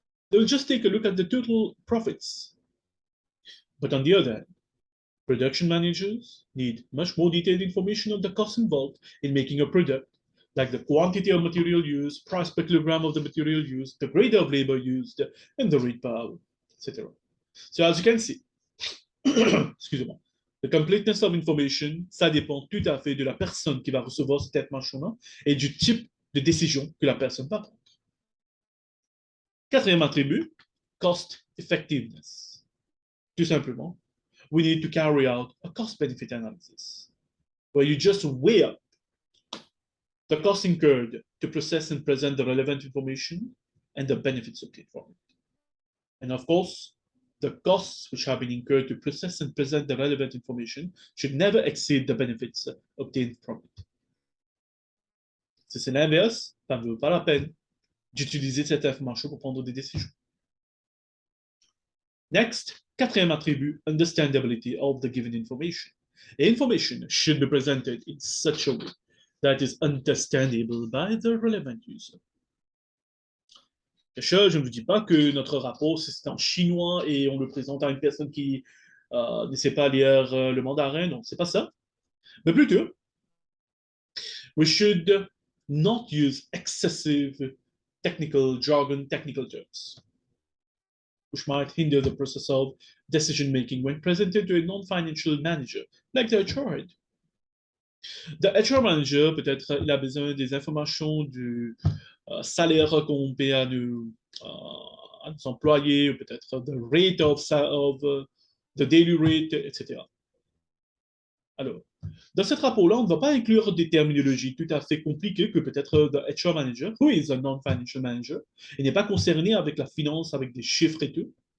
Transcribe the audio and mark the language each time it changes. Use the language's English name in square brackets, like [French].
[English] They'll just take a look at the total profits. But on the other hand, production managers need much more detailed information on the costs involved in making a product, like the quantity of material used, price per kilogram of the material used, the grade of labor used, and the rate per hour, etc. So as you can see, [French] excusez-moi, [English] the completeness of information, [French] ça dépend tout à fait de la personne qui va recevoir cette information-là et du type de décision que la personne va prendre. Quatrième attribut, [English] cost effectiveness. [French] Tout simplement, [English] we need to carry out a cost-benefit analysis, where you just weigh up the cost incurred to process and present the relevant information and the benefits obtained from it. And of course, the costs which have been incurred to process and present the relevant information should never exceed the benefits obtained from it. [French] Si c'est l'inverse, ça ne vaut pas la peine d'utiliser cette information pour prendre des décisions. [English] Next, [French] quatrième attribut, [English] understandability of the given information. Information should be presented in such a way that is understandable by the relevant user. [French] Je ne vous dis pas que notre rapport, c'est en chinois et on le présente à une personne qui ne sait pas lire le mandarin. Non, c'est pas ça. Mais plutôt, [English] we should not use excessive technical jargon, technical terms, which might hinder the process of decision making when presented to a non-financial manager, like the HR head. The HR manager, [French] peut-être, il a besoin des informations du salaire qu'on paie à nos employés, peut-être [English] the rate of the daily rate, [French] etc. Alors, dans ce rapport-là, on ne va pas inclure des terminologies tout à fait compliquées que peut-être [English] the HR manager, who is a non-financial manager, [French] il n'est pas concerné avec la finance, avec des chiffres et tout.